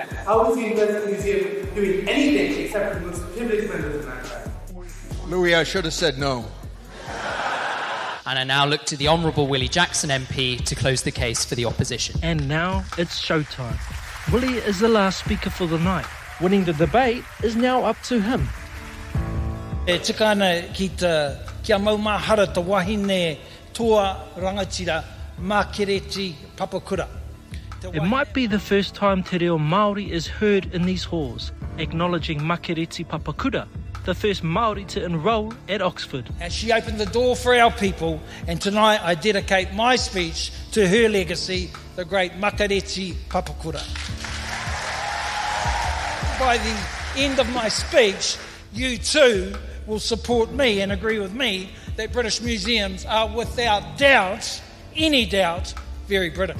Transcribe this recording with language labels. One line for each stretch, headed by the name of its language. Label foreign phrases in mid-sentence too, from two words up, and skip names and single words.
English: How is the University Museum doing anything except for the most privileged members of that crowd? Louis, I should have said no. And I now look to the Honourable Willie Jackson MP to close the case for the opposition. And now it's showtime. Willie is the last speaker for the night. Winning the debate is now up to him.
Māori: E tika ana kia maumahara te wahine toa rangatira Mākereti Papakura.
English: It might be the first time
Māori: te reo Māori
English: is heard in these halls, acknowledging Mākereti Papakura, the first Māori to enrol at Oxford. And she opened the door for our people, and tonight I dedicate my speech to her legacy, the great Mākereti Papakura. By the end of my speech, you too will support me and agree with me that British museums are without doubt, any doubt, very British.